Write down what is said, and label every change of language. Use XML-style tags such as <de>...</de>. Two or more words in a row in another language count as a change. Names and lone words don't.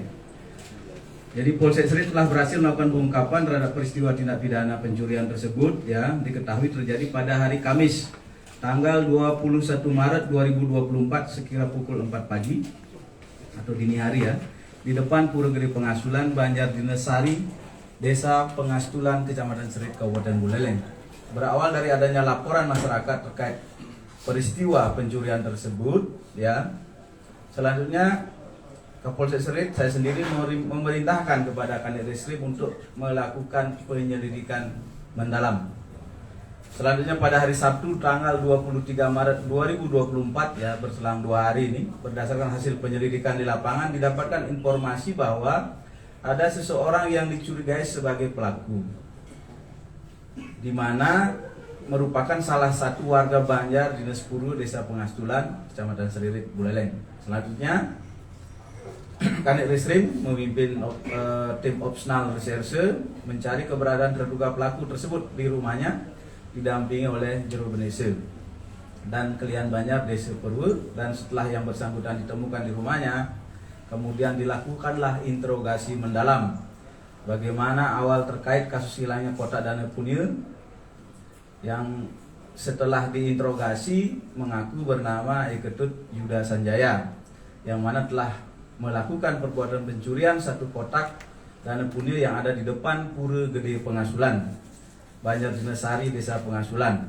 <id>Jadi Polsek Seririt telah berhasil melakukan pengungkapan terhadap peristiwa tindak pidana pencurian tersebut yang diketahui terjadi pada hari Kamis tanggal 21 Maret 2024 sekira pukul 4 pagi atau dini hari ya, di depan Pura Gede Pengasulan Banjar Dinesari, Desa Pengastulan, Kecamatan Seririt, Kabupaten Buleleng. Berawal dari adanya laporan masyarakat terkait peristiwa pencurian tersebut ya. Selanjutnya Kapolsek Seririt saya sendiri memerintahkan kepada Kanit Reskrim untuk melakukan penyelidikan mendalam. Selanjutnya pada hari Sabtu tanggal 23 Maret 2024 ya, berselang 2 hari ini, berdasarkan hasil penyelidikan di lapangan didapatkan informasi bahwa ada seseorang yang dicurigai sebagai pelaku, di mana merupakan salah satu warga Banjar Dinas Puru Desa Pengastulan, Kecamatan Seririt, Buleleng. Selanjutnya Kanit Reskrim memimpin tim opsional reserse mencari keberadaan terduga pelaku tersebut di rumahnya, didampingi oleh Juru Benese dan Kelian Banjar Desa Puru. Dan setelah yang bersangkutan ditemukan di rumahnya, kemudian dilakukanlah interogasi mendalam bagaimana awal terkait kasus hilangnya kotak dana punil, yang setelah diinterogasi mengaku bernama Eketut Yuda Sanjaya, yang mana telah melakukan perbuatan pencurian satu kotak dana punil yang ada di depan Pura Gede Pengasulan Banjar Dinesari, Desa Pengasulan.</id>